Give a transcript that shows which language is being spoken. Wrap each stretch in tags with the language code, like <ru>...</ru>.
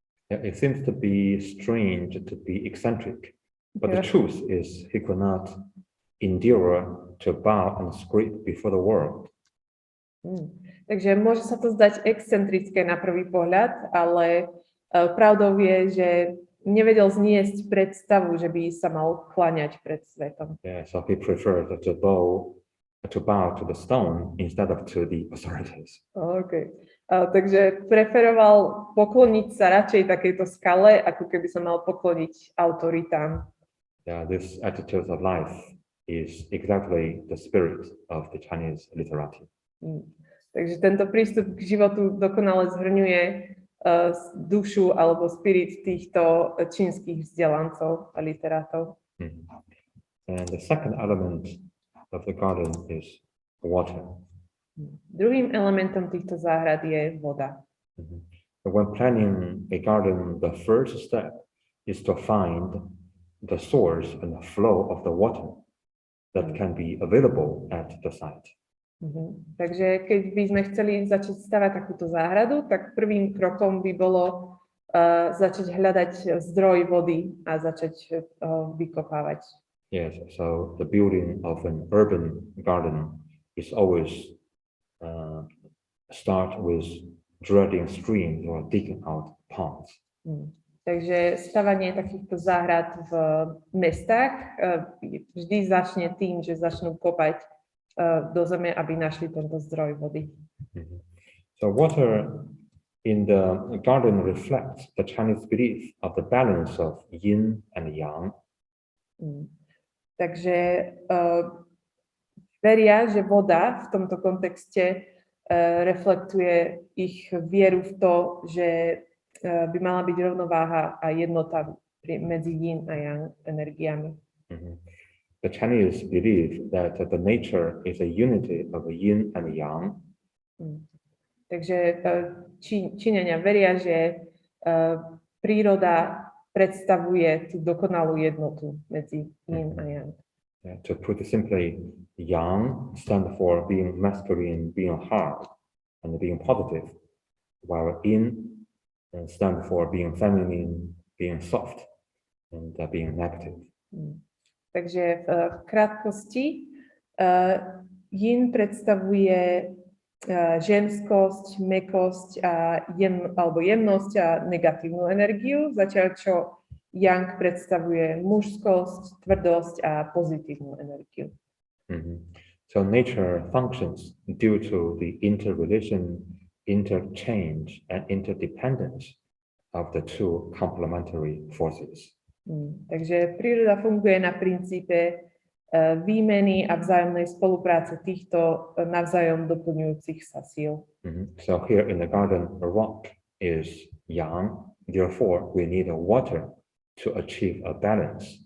<en>Yeah, it seems to be strange, to be eccentric, but the truth is he could not endure to bow and scrape before the world.</en> <sk>Takže môže sa to zdať excentrické na prvý pohľad, ale pravdou je, že nevedel zniesť predstavu, že by sa mal kláňať pred svetom.</sk> <en>Yeah, so he preferred to bow to the stone instead of to the authorities. Okay.</en> <sk>Takže preferoval pokloniť sa radšej takejto skale, ako keby sa mal pokloniť autoritám.</sk> <en>Yeah, this attitude of life is exactly the spirit of the Chinese literati.</en> <sk>Takže tento prístup k životu dokonale zhrňuje dušu alebo spirit týchto čínskych vzdelancov a literátov.</sk> <en>And the second element of the garden is water.</en> <sk>Druhým elementom týchto záhrad je voda.</sk> <en>When planning a garden, the first step is to find the source and the flow of the water that can be available at the site.</en> <sk>Takže keď by sme chceli začať stavať takúto záhradu, tak prvým krokom by bolo začať hľadať zdroj vody a začať vykopávať.</sk> <en>Yes, so the building of an urban garden is always start with dredging streams or digging out ponds.</en> <sk>Takže stavanie takýchto záhrad v mestách vždy začne tým, že začnú kopať do zeme, aby našli tento zdroj vody.</sk> <en>So water in the garden reflects the Chinese belief of the balance of yin and yang.</en> <sk>Takže veria, že voda v tomto kontexte reflektuje ich vieru v to, že by mala byť rovnováha a jednota medzi yin a yang energiami.</sk> <en>The Chinese believe that the nature is a unity of yin and yang.</en> <sk>Takže Číňania veria, že príroda predstavuje tú dokonalú jednotu medzi yin a yang.</sk> <en>To put it simply, yang stands for being masculine, being hard, and being positive, while yin stands for being feminine, being soft, and being negative.</en> <sk>Takže v krátkosti yin predstavuje ženskosť, mäkkosť a jemnosť a negatívnu energiu, zatiaľ čo yang predstavuje mužskosť, tvrdosť a pozitívnu energiu.</sk> <en>So nature functions due to the interrelation, interchange, and interdependence of the two complementary forces.</en> <sk>Takže príroda funguje na princípe výmeny a vzájomnej spolupráce týchto navzájom doplňujúcich sa síl.</sk> <en>So here in the garden, a rock is yang, therefore we need a water to achieve a balance.</en>